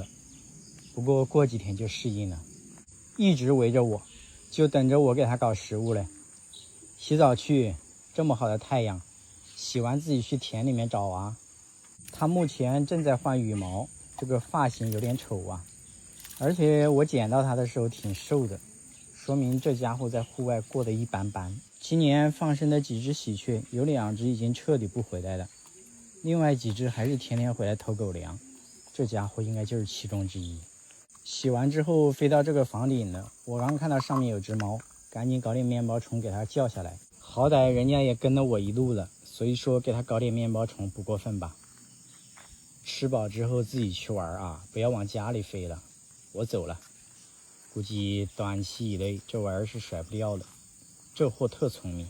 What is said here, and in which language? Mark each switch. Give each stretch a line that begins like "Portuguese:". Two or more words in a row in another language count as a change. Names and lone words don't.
Chinese: 不過過幾天就適應了，一直圍着我，就等着我給它搞食物嘞。洗澡去，這麼好的太陽，洗完自己去田裡面找啊。它目前正在換羽毛，這個髮型有點醜啊，而且我撿到它的時候挺瘦的。說明這家伙在戶外過得一般般。今年放生的幾隻喜鵲，有2隻已經徹底不回來了，另外幾隻還是天天回來偷狗糧。這家伙應該就是其中之一。洗完之後飛到這個房頂了，我剛看到上面有隻貓，趕緊搞點面包蟲給它叫下來。好歹人家也跟了我一路了，所以說給它搞點面包蟲不過分吧。吃飽之後自己去玩啊，不要往家裡飞了。我走了。估計短期以內這玩意兒是甩不掉了，這貨特聰明。